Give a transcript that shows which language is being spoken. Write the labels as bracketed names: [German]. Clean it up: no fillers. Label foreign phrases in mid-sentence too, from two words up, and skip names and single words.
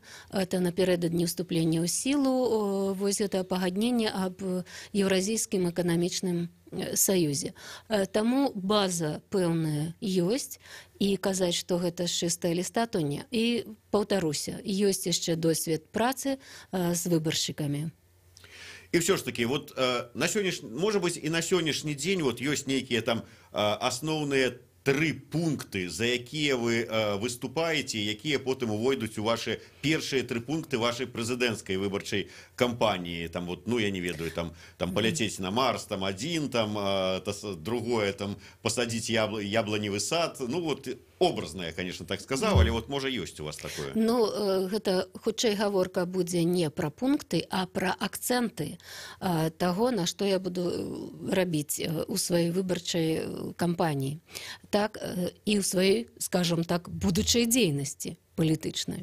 [Belarusian] Это напярэдадні ўступлення ў сілу вось гэта пагаднення аб Еўразійскім эканамічным саюзе. Таму база пэўная ёсць, і казаць, што гэта з чыстага ліста, то не. І паўтаруся, ёсць яшчэ досвед працы з выбаршчыкамі. [Russian] И все ж таки, вот может быть, и на сегодняшний день вот есть некие там основные 3 пункты, за якія вы выступаете, [Belarusian] якія потым увойдуць у ваши першыя 3 пункты вашей прэзідэнцкай выбарчай кампаніі. [Russian] Там вот, ну [Belarusian] я не ведаю, [Russian] там полететь на Марс, там один, там другое, там посадить яблоневый сад. Ну вот образно, я, конечно, так сказал, [Belarusian] але вот можа ёсць у вас такое. Ну, гэта хутчэй гаворка будзе не пра пункты, а пра акцэнты таго, на што я буду рабіць у сваёй выбарчай кампаніі. Так, і ў сваёй, скажам так, будучай дзейнасці палітычнай.